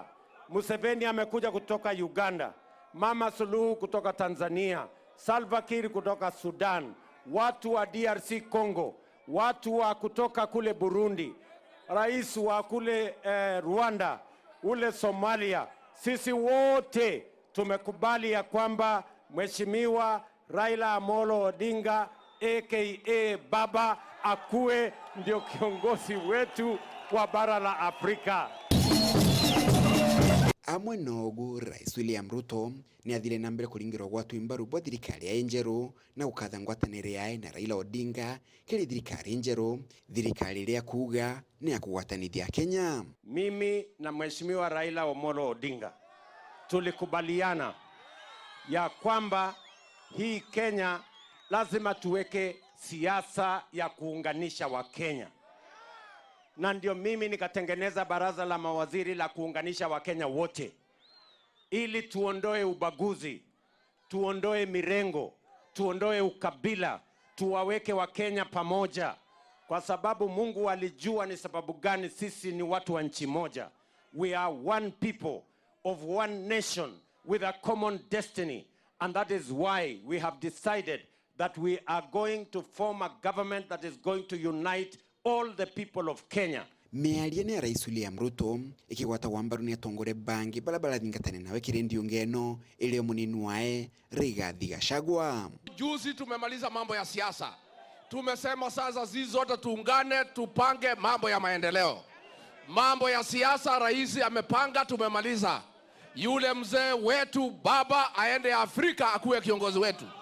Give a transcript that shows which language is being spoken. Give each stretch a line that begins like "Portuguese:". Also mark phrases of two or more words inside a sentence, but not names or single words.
Swahili: Museveni amekuja kutoka Uganda, Mama Suluhu kutoka Tanzania, Salva Kiir kutoka Sudan, watu wa DRC Congo, watu wa kutoka kule Burundi, rais wa kule Rwanda, ule Somalia. Sisi wote tumekubali ya kwamba Mheshimiwa Raila Amolo Odinga aka Baba akuwe ndio kiongozi wetu wa bara la Afrika.
Meru: Amwe nogu Rais William Ruto ni athire na mbere kuringirwa gwatu imbaru bwa thirikari ya enjeru na ukatha ngwatanire yae na Raila Odinga kiri thirikari enjeru, thirikari ria kuga ni ya kugwatanithia Kenya.
Swahili: Mimi na Mheshimiwa Raila Amolo Odinga tulikubaliana ya kwamba hii Kenya lazima tuweke siasa ya kuunganisha Wakenya. Na ndio mimi nikatengeneza baraza la mawaziri la kuunganisha Wakenya wote, ili tuondoe ubaguzi, tuondoe mirengo, tuondoe ukabila, tuwaweke Wakenya pamoja, kwa sababu Mungu alijua ni sababu gani sisi ni watu wa nchi moja.
English: We are one people of one nation with a common destiny, and that is why we have decided that we are going to form a government that is going to unite all the people of Kenya.
Meru: Miaria ni Rais William Ruto ikigwata wambaru ni atongore bangi balabala thingatane nawe kirendi ungeno ile munini wae Rigathi Gachagua.
Swahili: Juzi tumemaliza mambo ya siasa. Tumesema sasa sisi zote tuungane tupange mambo ya maendeleo. Mambo ya siasa rais amepanga, tumemaliza. Yule mzee wetu baba aende Afrika akuwe kiongozi wetu.